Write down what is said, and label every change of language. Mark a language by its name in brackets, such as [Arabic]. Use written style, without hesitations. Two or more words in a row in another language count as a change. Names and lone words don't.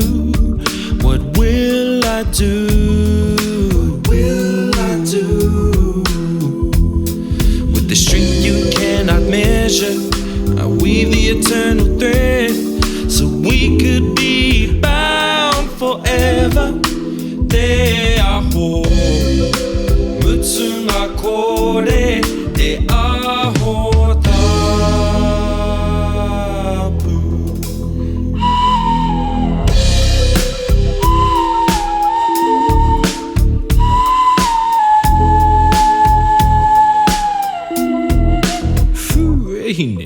[English] What will I do? What will I do? With the strength you cannot measure, I weave the eternal thread so we could be bound forever. [Māori] Te aho mutsunga kore, te aho tapu. Wahine.